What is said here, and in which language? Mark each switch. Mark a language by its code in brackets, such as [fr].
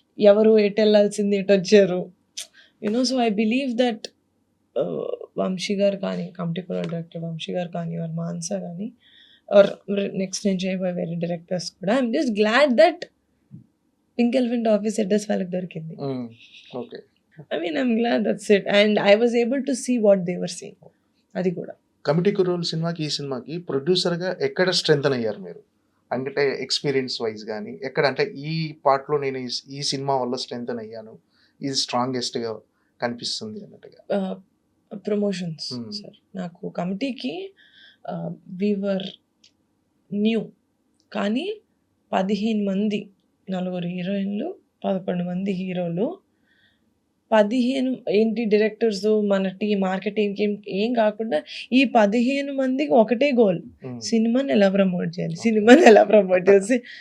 [te] ఎవరు ఎటు వెళ్ళాల్సింది ఎటు వచ్చారు, you know. [en] so I believe that [te] Vamsi గారు కానీ, కమిటీ కుర్రోళ్ళ డైరెక్టర్ వంశీ గారు కానీ, ఆర్ మాన్సా కానీ, ఆర్ నెక్స్ట్ నేను చేయబోయే వేరే డైరెక్టర్స్ కూడా, [en] I'm just glad that [te] pink elephant office address వాళ్ళకి దొరికింది. Okay, [en] I mean, I'm glad that's it. And I was able to see what they were seeing. [te] అది కూడా కమిటీ కుర్రోళ్ళ సినిమాకి ఈ సినిమాకి ప్రొడ్యూసర్గా ఎక్కడ స్ట్రెంథన్ అయ్యారు మీరు? అంటే ఎక్స్పీరియన్స్ వైజ్ కానీ ఎక్కడ అంటే ఈ పార్ట్లో నేను ఈ సినిమా వల్ల స్ట్రెంథన్ అయ్యాను, ఇది స్ట్రాంగెస్ట్గా కనిపిస్తుంది అన్నట్టుగా. Promotions sir. నాకు కమిటీకి వీవర్ న్యూ, కానీ 15 మంది, 4 హీరోయిన్లు, 11 మంది హీరోలు, 15 ఏంటి డైరెక్టర్స్, మన మార్కెటింగ్ ఏం కాకుండా ఈ 15 మందికి ఒకటే గోల్, సినిమాని ఎలా ప్రమోట్ చేయాలి.